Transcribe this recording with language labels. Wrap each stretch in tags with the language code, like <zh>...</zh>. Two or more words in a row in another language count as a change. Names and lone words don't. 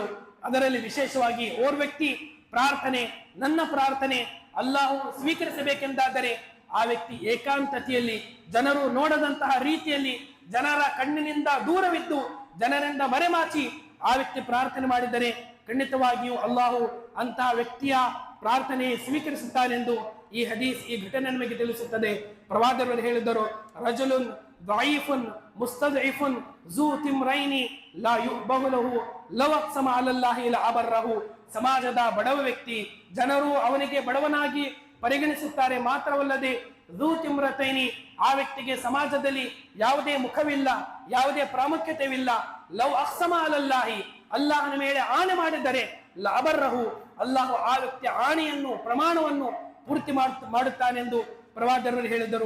<kn>ಅದರಲ್ಲಿ ವಿಶೇಷವಾಗಿ ಓರ್ ವ್ಯಕ್ತಿ ಪ್ರಾರ್ಥನೆ, ನನ್ನ ಪ್ರಾರ್ಥನೆ ಅಲ್ಲಾಹು ಸ್ವೀಕರಿಸಬೇಕೆಂದಾದರೆ ಆ ವ್ಯಕ್ತಿ ಏಕಾಂತತೆಯಲ್ಲಿ, ಜನರು ನೋಡದಂತಹ ರೀತಿಯಲ್ಲಿ, ಜನರ ಕಣ್ಣಿನಿಂದ ದೂರವಿದ್ದು ಜನರಿಂದ ಮರೆಮಾಚಿ ಆ ವ್ಯಕ್ತಿ ಪ್ರಾರ್ಥನೆ ಮಾಡಿದರೆ ಖಂಡಿತವಾಗಿಯೂ ಅಲ್ಲಾಹು ಅಂತಹ ವ್ಯಕ್ತಿಯ ಪ್ರಾರ್ಥನೆ ಸ್ವೀಕರಿಸುತ್ತಾನೆಂದು ಈ ಹದೀಸ್, ಈ ಘಟನೆ ನಮಗೆ ತಿಳಿಸುತ್ತದೆ. ಪ್ರವಾದಿಯವರು ಹೇಳಿದರು,</kn> <ar>ರಜುಲುನ್ ضعيفٌ مستضعف ذو تمرين لا يؤبه له لو اقسم على الله لأبره. ಸಮಾಜದ ಬಡವ ವ್ಯಕ್ತಿ, ಜನರು ಅವನಿಗೆ ಬಡವನಾಗಿ ಪರಿಗಣಿಸುತ್ತಾರೆ. ಮಾತ್ರವಲ್ಲದೆ ذو طمرين, ಆ ವ್ಯಕ್ತಿಗೆ ಸಮಾಜದಲ್ಲಿ ಯಾವುದೇ ಮುಖವಿಲ್ಲ, ಯಾವುದೇ ಪ್ರಾಮುಖ್ಯತೆವಿಲ್ಲ. لو أقسم على الله, ಅಲ್ಲಾಹನ ಮೇಲೆ ಆಣೆ ಮಾಡಿದರೆ ಲಅಬರ್ರಹು, ಅಲ್ಲಾಹು ಆ ವ್ಯಕ್ತಿಯ ಆಣೆಯನ್ನು, ಪ್ರಮಾಣವನ್ನು ಪೂರ್ತಿ ಮಾಡುತ್ತಾನೆಂದು ಪ್ರವಾದಿಯವರು ಹೇಳಿದರು.</ar>